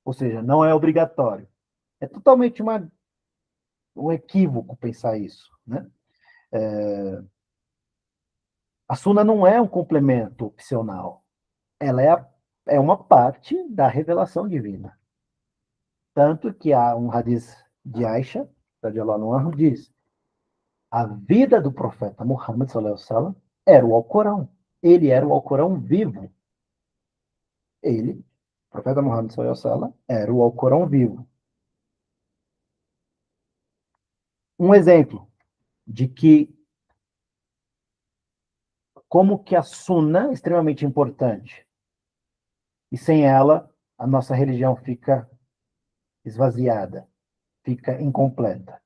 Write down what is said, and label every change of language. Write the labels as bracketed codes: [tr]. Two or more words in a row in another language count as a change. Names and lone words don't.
[pt] ou seja, não é obrigatório. É totalmente um equívoco pensar isso, né? A Suna não é um complemento opcional, ela é uma parte da revelação divina. Tanto que há um hadith de Aisha, [ar] رضي الله عنها, [pt] diz: a vida do profeta Muhammad [ar] صلى الله عليه وسلم [pt] era o Alcorão. Ele era o Alcorão vivo. Ele, o profeta Muhammad [ar] صلى الله عليه وسلم, [pt] era o Alcorão vivo. Um exemplo de que como que a Sunna é extremamente importante e sem ela a nossa religião fica esvaziada, fica incompleta.